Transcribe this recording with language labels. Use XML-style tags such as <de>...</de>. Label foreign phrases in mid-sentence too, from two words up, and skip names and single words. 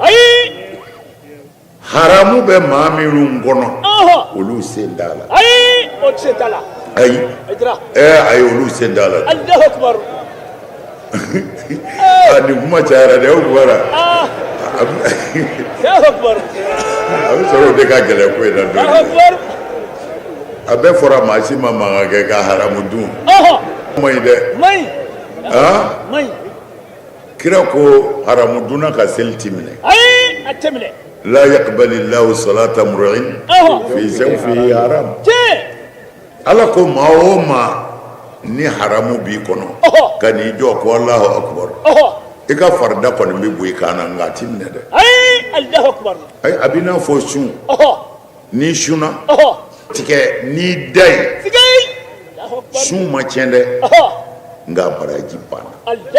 <bm>haramu bɛ maa minnu kɔnɔ olu sen t'a la ayi ayi olu sen t'a la ni kuma cayara dɛ o bɔra a bɛ sɔrɔ o de ka gɛlɛn ko in na dɔɔnin a bɛɛ fɔra maa si ma mankan kɛ ka haramu dun ma ɲi dɛ kira ko haramu dunna ka seli ti minɛ la</bm> <ar>يقبل الله صلاة امرئ في جوفه</ar> <bm>haram ala ko maa o maa ni haramu b'i kɔnɔ ka n'i jɔ ko</bm> <ar>الله أكبر</ar> <bm>i ka farida kɔni bɛ bɔ i kan na nka a ti minɛ dɛ ayi a b'i n'a fɔ sun n'i sunna tigɛ n'i da ye sun ma tiɲɛ dɛ nka baraji banna</bm>